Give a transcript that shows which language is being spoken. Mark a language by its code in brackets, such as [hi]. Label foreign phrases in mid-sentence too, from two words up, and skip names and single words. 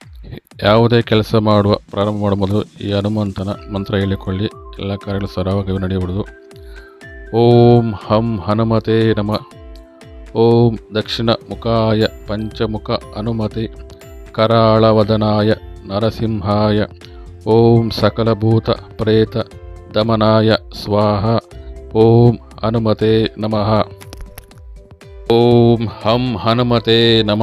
[kn] ಯಾವುದೇ ಕೆಲಸ ಪ್ರಾರಂಭ ಮಾಡುವ ಮೊದಲು ಈ ಹನುಮಂತನ ಮಂತ್ರ ಹೇಳಿಕೊಳ್ಳಿ. ಎಲ್ಲ ಕಾರ್ಯಗಳು ಸರಾಗವಾಗಿ ನಡೆಯಬಹುದು. [sa] ಓಂ ಹಂ ಹನುಮತೆ ನಮ. ಓಂ ದಕ್ಷಿಣ ಮುಖಾಯ ಪಂಚಮುಖ ಹನುಮತೆ ಕರಾಳವದನಾಯ ನರಸಿಂಹಾಯ. ಓಂ ಸಕಲಭೂತ ಪ್ರೇತ ದಮನಾಯ ಸ್ವಾಹ. ಓಂ ಹನುಮತೆ ನಮಃ. ಓಂ ಹಂ ಹನುಮತೆ ನಮ.